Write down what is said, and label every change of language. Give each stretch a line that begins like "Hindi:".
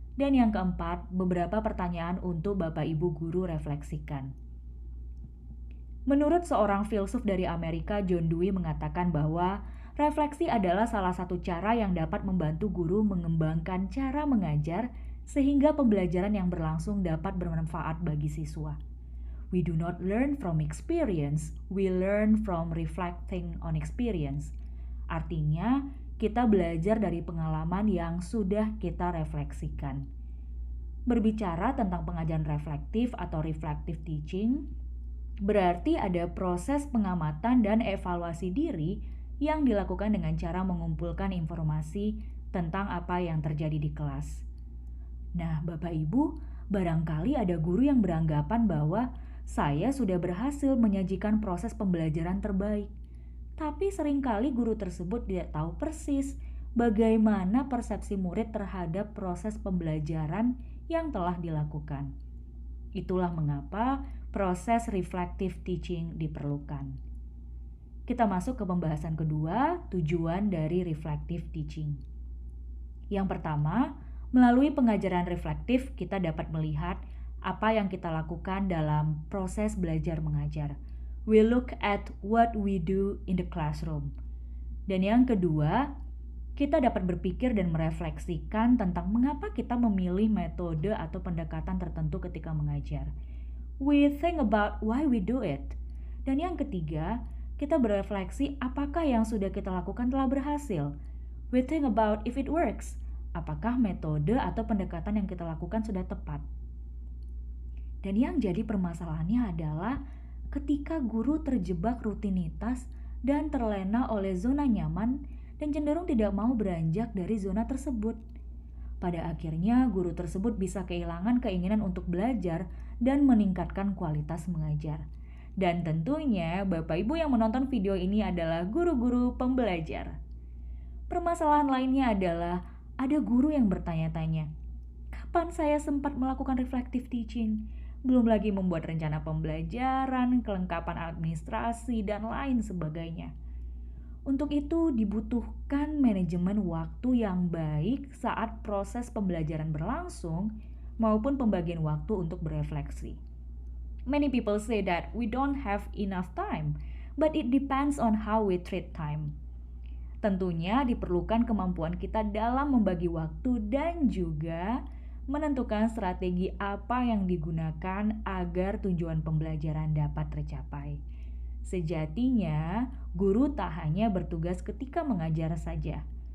Indonesian: Dan yang keempat, beberapa pertanyaan untuk Bapak Ibu Guru refleksikan. Menurut seorang filsuf dari Amerika, John Dewey mengatakan bahwa refleksi adalah salah satu cara yang dapat membantu guru mengembangkan cara mengajar sehingga pembelajaran yang berlangsung dapat bermanfaat bagi siswa.
English: We do not learn from experience, we learn from reflecting on experience.
Indonesian: Artinya, kita belajar dari pengalaman yang sudah kita refleksikan. Berbicara tentang pengajaran reflektif atau reflective teaching, berarti ada proses pengamatan dan evaluasi diri yang dilakukan dengan cara mengumpulkan informasi tentang apa yang terjadi di kelas. Nah, Bapak Ibu, barangkali ada guru yang beranggapan bahwa saya sudah berhasil menyajikan proses pembelajaran terbaik. Tapi seringkali guru tersebut tidak tahu persis bagaimana persepsi murid terhadap proses pembelajaran yang telah dilakukan. Itulah mengapa proses reflective teaching diperlukan. Kita masuk ke pembahasan kedua, tujuan dari reflective teaching. Yang pertama, melalui pengajaran reflektif kita dapat melihat apa yang kita lakukan dalam proses belajar mengajar.
English: We look at what we do in the classroom.
Indonesian: Dan yang kedua, kita dapat berpikir dan merefleksikan tentang mengapa kita memilih metode atau pendekatan tertentu ketika mengajar.
English: We think about why we do it.
Indonesian: Dan yang ketiga, kita berefleksi apakah yang sudah kita lakukan telah berhasil.
English: We think about if it works.
Indonesian: Apakah metode atau pendekatan yang kita lakukan sudah tepat. Dan yang jadi permasalahannya adalah ketika guru terjebak rutinitas dan terlena oleh zona nyaman dan cenderung tidak mau beranjak dari zona tersebut. Pada akhirnya, guru tersebut bisa kehilangan keinginan untuk belajar dan meningkatkan kualitas mengajar. Dan tentunya, Bapak Ibu yang menonton video ini adalah guru-guru pembelajar. Permasalahan lainnya adalah ada guru yang bertanya-tanya, kapan saya sempat melakukan reflective teaching? Belum lagi membuat rencana pembelajaran, kelengkapan administrasi, dan lain sebagainya. Untuk itu dibutuhkan manajemen waktu yang baik saat proses pembelajaran berlangsung maupun pembagian waktu untuk berefleksi.
English: Many people say that we don't have enough time, but it depends on how we treat time.
Indonesian: Tentunya diperlukan kemampuan kita dalam membagi waktu dan juga menentukan strategi apa yang digunakan agar tujuan pembelajaran dapat tercapai. Sejatinya, guru tak hanya bertugas ketika mengajar saja.